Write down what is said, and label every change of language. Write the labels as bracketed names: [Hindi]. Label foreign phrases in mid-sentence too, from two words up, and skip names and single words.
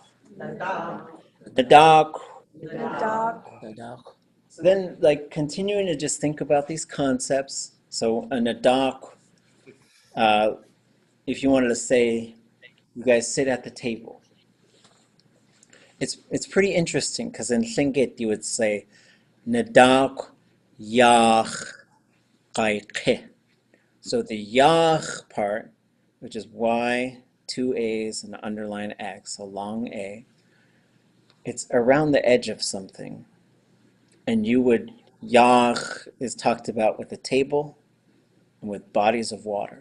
[English] So then, like, continuing to just think about these concepts. So a nadak'áchʼ, if you wanted to say, you guys sit at the table. It's pretty interesting because in Tlingit you would say [Tlingit] nadak'áchʼ yach'. [English] So the yach part, which is Y, two A's, and an underline X, a long A, it's around the edge of something. And yach is talked about with a table and with bodies of water.